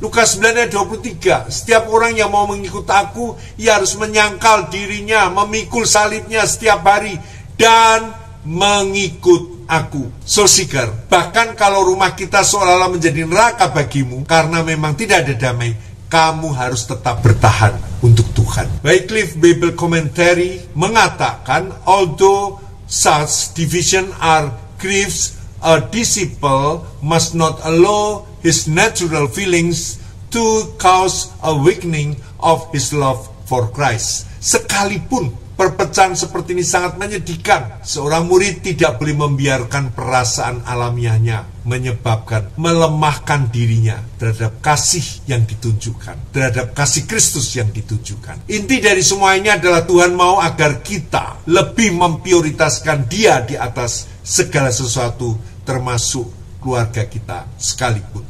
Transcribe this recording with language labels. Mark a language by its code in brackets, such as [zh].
[id] Lukas 9 ayat 23, setiap orang yang mau mengikut aku, ia harus menyangkal dirinya, memikul salibnya setiap hari, dan mengikut aku. Sosiker, bahkan kalau rumah kita seolah-olah menjadi neraka bagimu, karena memang tidak ada damai, kamu harus tetap bertahan untuk Tuhan. [en] Wycliffe Bible Commentary [id] mengatakan, [en] although such division are griefs, a disciple must not allow his natural feelings to cause a weakening of his love for Christ. [id] Sekalipun perpecahan seperti ini sangat menyedihkan, seorang murid tidak boleh membiarkan perasaan alamiahnya menyebabkan melemahkan dirinya terhadap kasih yang ditunjukkan, terhadap kasih Kristus yang ditunjukkan. Inti dari semua ini adalah Tuhan mau agar kita lebih memprioritaskan Dia di atas segala sesuatu, termasuk keluarga kita sekalipun.